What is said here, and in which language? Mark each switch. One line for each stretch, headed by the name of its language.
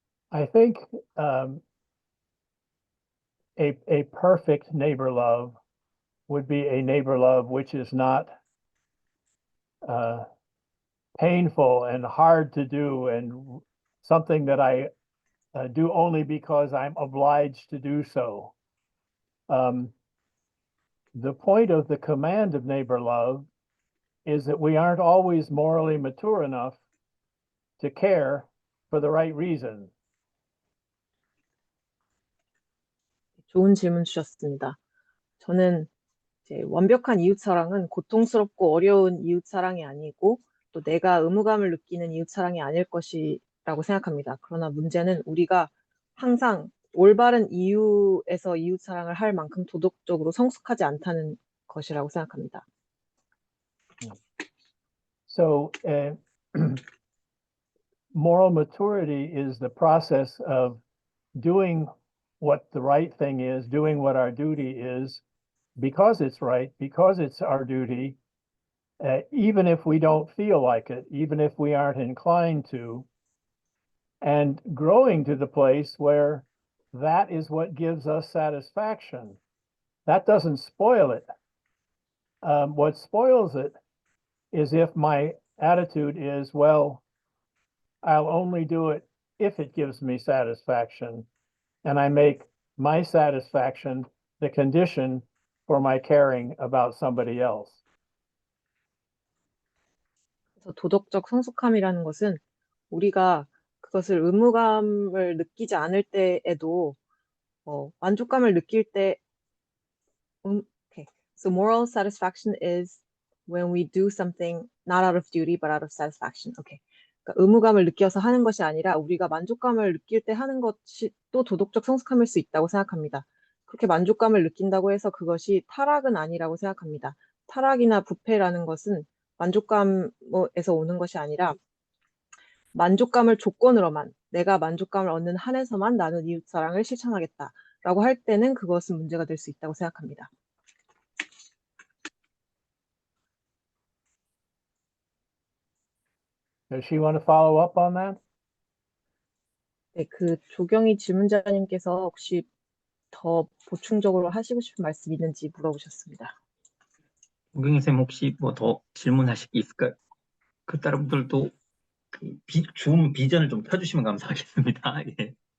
English: I think a perfect neighbor love would be a neighbor love which is not painful and hard to do and something that I do only because I'm obliged to do so. The point of the command of neighbor love is that we aren't always morally mature enough to care for the right reason.
Korean: 좋은 질문 주셨습니다. 저는 이제 완벽한 이웃사랑은 고통스럽고 어려운 이웃사랑이 아니고 또 내가 의무감을 느끼는 이웃사랑이 아닐 것이라고 생각합니다. 그러나 문제는 우리가 항상 올바른 이유에서 이웃사랑을 할 만큼 도덕적으로 성숙하지 않다는 것이라고 생각합니다.
English: So moral maturity is the process of doing what the right thing is, doing what our duty is, because it's right, because it's our duty, even if we don't feel like it, even if we aren't inclined to, and growing to the place where that is what gives us satisfaction. That doesn't spoil it. What spoils it is if my attitude is, well, I'll only do it if it gives me satisfaction, and I make my satisfaction the condition for my caring about somebody else.
Korean: 그래서 도덕적 성숙함이라는 것은 우리가 그것을 의무감을 느끼지 않을 때에도 만족감을 느낄 때 okay.
English: So moral satisfaction is when we do something not out of duty but out of satisfaction. Okay.
Korean: 그러니까 의무감을 느껴서 하는 것이 아니라 우리가 만족감을 느낄 때 하는 것이 또 도덕적 성숙함일 수 있다고 생각합니다. 그렇게 만족감을 느낀다고 해서 그것이 타락은 아니라고 생각합니다. 타락이나 부패라는 것은 만족감에서 오는 것이 아니라 만족감을 조건으로만 내가 만족감을 얻는 한에서만 나는 이웃사랑을 실천하겠다라고 할 때는 그것은 문제가 될 수 있다고 생각합니다.
English: Does she want to follow up on that?
Korean: 네, 그 조경희 질문자님께서 혹시 더 보충적으로 하시고 싶은 말씀 있는지 물어보셨습니다. 조경희 선생님 혹시 뭐 더 질문하실 게 있을까요? 그 다른 분들도 그 줌 비전을 좀 켜주시면 감사하겠습니다. 예.